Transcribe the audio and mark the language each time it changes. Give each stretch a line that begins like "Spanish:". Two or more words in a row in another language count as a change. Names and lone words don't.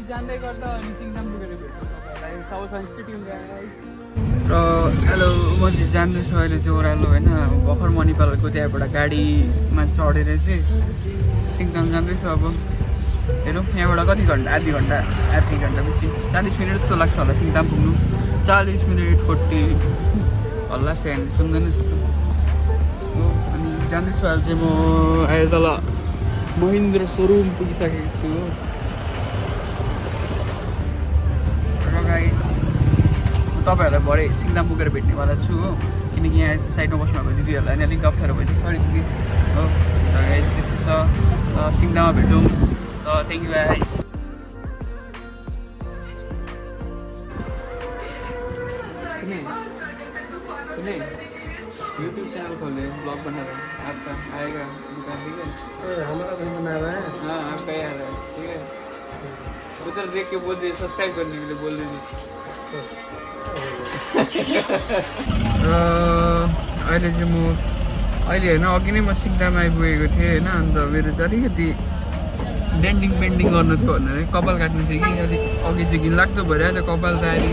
Nepali: जाँदै गर्दा अनि सिङताम पुगेर भेट्छु तपाईँहरूलाई साउथ सिटी र हेलो म चाहिँ जान्दैछु अहिले चाहिँ ओह्रालो होइन भर्खर मणिपालको त्यहाँबाट गाडीमा चढेर चाहिँ सिङताम जाँदैछु अब हेरौँ यहाँबाट कति घन्टा आधी घन्टा बेसी 40 मिनट जस्तो लाग्छ होला सिङताम पुग्नु 40 मिनट 40 हल्ला स्यान सुन्दैन जस्तो हो अनि जाँदैछु अहिले चाहिँ म अहिले तल महिन्द्र सोरुम पुगिसकेको छु हो र गाइस तपाईँहरूलाई भरे सिङताम पुगेर भेट्नेवाला छु हो किनकि यहाँ साइडमा बस्नुभएको दिदीहरूलाई नि अलिक अप्ठ्यारो भएछ सरी दिदी हो गाइस त्यस्तो छ सिङताममा भेटौँ
English: thank you guys
Hindi: यूट्यूब चैनल खोले ब्लॉग बना रहे हैं आपका आएगा दुकान ठीक है हमारा भी बना रहा है हाँ आपका ही आ रहा है ठीक है उधर देख के बोल दीजिए सब्सक्राइब करने के लिए बोल दीजिए
Nepali: अहिले चाहिँ म अहिले होइन अघि नै म सिङताम आइपुगेको थिएँ होइन अन्त मेरो चाहिँ अलिकति डेन्डिङ पेन्डिङ गर्नु थियो भनेर कपाल काट्नु थियो कि अलिक अघि चाहिँ घिनलाग्दो भइरहेको थियो कपाल दारी